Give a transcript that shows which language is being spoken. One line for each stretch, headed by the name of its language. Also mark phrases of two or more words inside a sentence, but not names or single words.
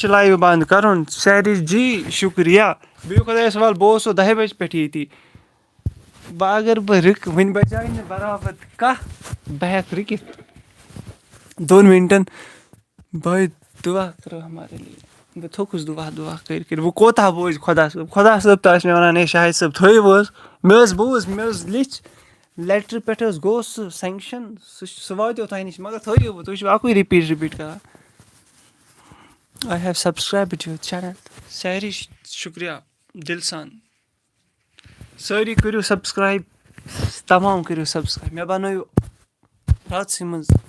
Kashmiri: چھُ لایِو بنٛد کَرُن سیری جی شُکریہ بِہِو خۄدایَس حوال بہٕ اوسُس 10 بجہِ پٮ۪ٹھ ییٚتی بہٕ اگر بہٕ رُکہٕ وٕنہِ بچاے نہٕ برابر کاہ بہٕ ہٮ۪کہٕ رُکِتھ 2 مِنٹن
Urdu: بھائی دُعا کرو ہمارے لیے
Kashmiri: بہٕ تھوٚکُس دُعا کٔرۍ وۄنۍ کوتاہ بوزِ خۄدا صٲب تہِ آسہِ مےٚ وَنان ہے شاہِد صٲب تھٲیِو حظ مےٚ حظ لیٚچھ لیٹرٕ پٮ۪ٹھ حظ گوٚو سُہ سٮ۪نٛکشَن سُہ واتیو تۄہہِ نِش مگر تھٲیِو وۄنۍ تُہۍ چھِو اَکُے رِپیٖٹ کران
English: I have subscribed your channel
Kashmiri: ساری شُکریہ دِل سان سٲری کٔرِو سبسکرایب تمام کٔرِو سبسکرایب مےٚ بنٲیِو راتسٕے منٛز